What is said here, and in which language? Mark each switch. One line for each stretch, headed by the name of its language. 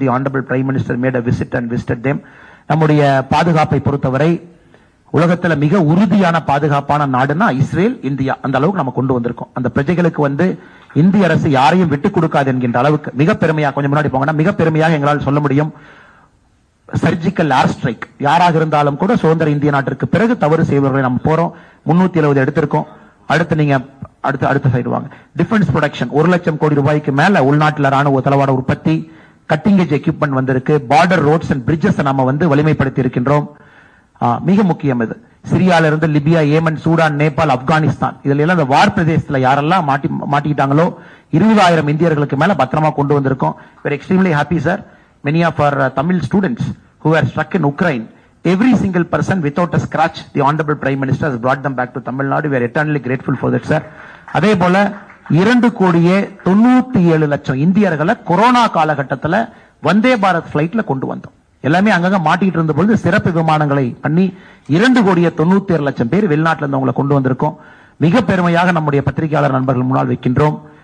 English: The Honorable Prime Minister made a visit and visited them.
Tamil: நம்முடைய பாதுகாப்பை பொறுத்தவரை உலகத்துல மிக உறுதியான பாதுகாப்பான நாடுனா இஸ்ரேல், இந்தியா. அந்த அளவுக்கு நம்ம கொண்டு வந்திருக்கோம். அந்த பிரஜைகளுக்கு இந்திய அரசு யாரையும் விட்டுக் கொடுக்காது என்கின்ற அளவுக்கு மிக பெருமையாக, கொஞ்சம் முன்னாடி போங்கன்னா மிக பெருமையாக எங்களால் சொல்ல முடியும். சர்ஜிக்கல் ஏர் ஸ்ட்ரைக் யாராக இருந்தாலும் கூட சுதந்திர இந்திய நாட்டிற்கு பிறகு தவறு செய்வர்களை நம்ம போறோம். 370 எடுத்திருக்கோம். அடுத்து நீங்க அடுத்த சைடு வாங்க. டிஃபென்ஸ் ப்ரொடக்ஷன் 1 லட்சம் கோடி ரூபாய்க்கு மேல உள்நாட்டில் ராணுவ தளவாட உற்பத்தி, கட்டிங் எட்ஜ் எக்யூப்மெண்ட் வந்திருக்கு. பார்டர் ரோட்ஸ் அண்ட் பிரிட்ஜஸ் நம்ம வலிமைப்படுத்தி இருக்கின்றோம். மிக முக்கியம் இது. சிரியால இருந்து Libya, Yemen, Sudan, Nepal, Afghanistan இதுல எல்லாம் இந்த வார் பிரதேசத்துல யாரெல்லாம் மாட்டிக்கிட்டாங்களோ 20,000 இந்தியர்களுக்கு மேல பத்திரமா கொண்டு வந்திருக்கோம்.
English: Very extremely happy sir. Many of our Tamil students who were struck in Ukraine, every single person without a scratch, the Honorable Prime Minister has brought them back to Tamil Nadu. We are eternally grateful for that, sir.
Tamil: அதே போல 2,97,00,000 இந்தியர்களை corona காலகட்டத்தில் வந்தே பாரத் பிளைட்ல கொண்டு வந்தோம். எல்லாமே அங்கங்க மாட்டிட்டு இருந்த பொழுது சிறப்பு விமானங்களை பண்ணி 2,97,00,000 பேர் வெளிநாட்டில் இருந்தவங்களை கொண்டு வந்திருக்கோம். மிக பெருமையாக நம்முடைய பத்திரிகையாளர் நண்பர்கள் முன்னால் வைக்கின்றோம்.